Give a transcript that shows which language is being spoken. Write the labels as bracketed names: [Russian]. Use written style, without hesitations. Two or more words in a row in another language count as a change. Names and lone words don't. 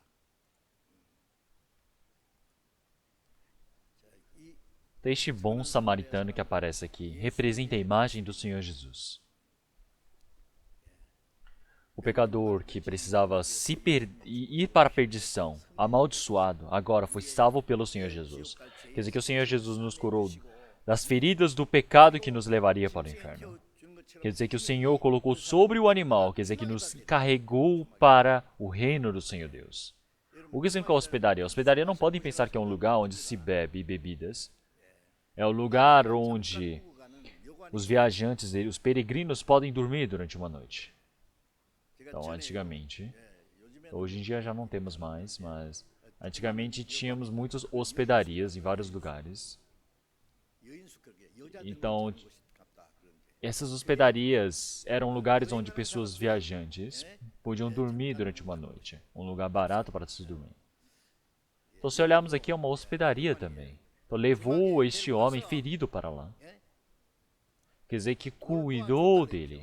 [Portuguese] Este bom samaritano que aparece aqui representa a imagem do Senhor Jesus. O pecador que precisava ir para a perdição, amaldiçoado, agora foi salvo pelo Senhor Jesus. Quer dizer que o Senhor Jesus nos curou das feridas do pecado que nos levaria para o inferno. [Korean] 준 것처럼 [Portuguese] Quer dizer que o Senhor colocou sobre o animal, quer dizer que nos carregou para o reino do Senhor Deus. O que significa hospedaria? Hospedaria não podem pensar que é um lugar onde se bebe bebidas. É o lugar onde os viajantes, os peregrinos podem dormir durante uma noite. Então, antigamente, hoje em dia já não temos mais, mas antigamente tínhamos muitas hospedarias em vários lugares. [Korean] 여인숙하게 여자들 [Portuguese] Então, [Korean] 같다 그런 게. [Portuguese] essas hospedarias eram lugares onde pessoas viajantes podiam dormir durante uma noite. Um lugar barato para se dormir. Então, se olharmos aqui, é uma hospedaria também. Então, levou este homem ferido para lá. Quer dizer que cuidou dele.